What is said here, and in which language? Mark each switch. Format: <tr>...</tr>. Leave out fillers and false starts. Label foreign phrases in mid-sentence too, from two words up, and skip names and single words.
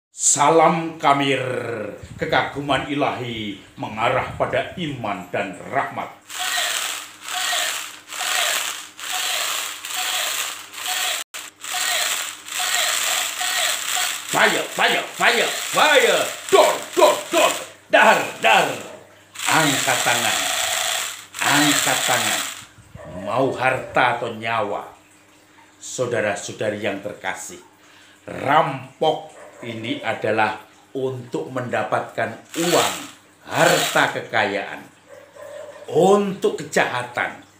<id>Salam Kamir, kekaguman ilahi mengarah pada iman dan rahmat.</id> <en>Fire, fire, fire, fire, dor, dor, dor, dar, dar.</en> <id>Angkat tangan, angkat tangan. Mau harta atau nyawa? Saudara-saudari yang terkasih, rampok ini adalah untuk mendapatkan uang, harta kekayaan, untuk kejahatan.</id>